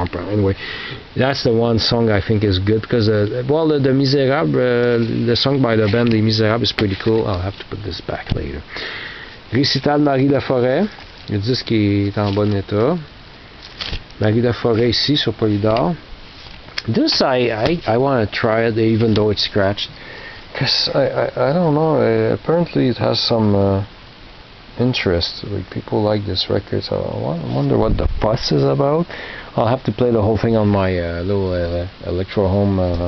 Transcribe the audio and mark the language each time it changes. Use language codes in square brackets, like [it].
[en] Anyway, that's the one song I think is good because, the Misérables, the song by the band Les Misérables is pretty cool. I'll have to put this back later. [fr] Récital Marie Laforêt. Le disque qui est en bon état. Marie Laforêt ici sur Polydor. [en] This I want to try it even though it's scratched because I don't know, apparently it has some interest, like people like this record, so I wonder what the fuss is about. I'll have to play the whole thing on my little Electro Home